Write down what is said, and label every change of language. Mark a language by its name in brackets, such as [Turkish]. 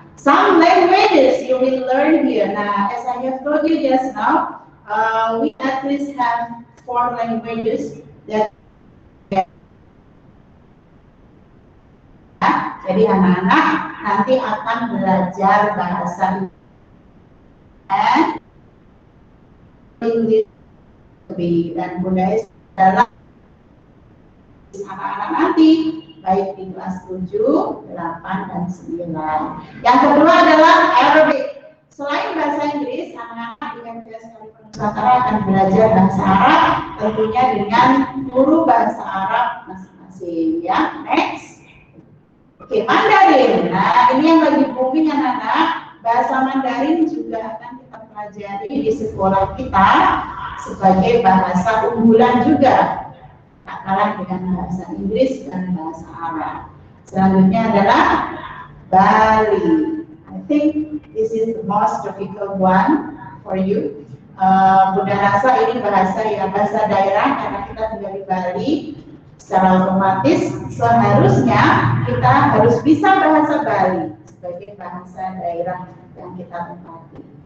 [English] Some languages you will learn here. Nah, as I have told you just now, we at least have 4 languages that. [Indonesian] Jadi anak-anak nanti akan belajar bahasa Inggris dan budaya dalam anak-anak nanti baik di kelas 7, 8, dan 9. Yang kedua adalah Arabic. Selain bahasa Inggris, anak-anak di MTS Khalifah Nusantara akan belajar bahasa Arab, tentunya dengan guru bahasa Arab masing-masing. Ya, next. Oke, Mandarin. Nah, ini yang lagi booming anak-anak. Bahasa Mandarin juga akan kita pelajari di sekolah kita sebagai bahasa unggulan juga. Nah, syarat dengan bahasa Inggris dan bahasa Arab. Selanjutnya adalah Bali. [English] I think this is the most difficult one for you. [Indonesian] Bunda rasa ini bahasa daerah karena kita tinggal di Bali. Secara otomatis seharusnya kita harus bisa bahasa Bali sebagai bahasa daerah yang kita tempati.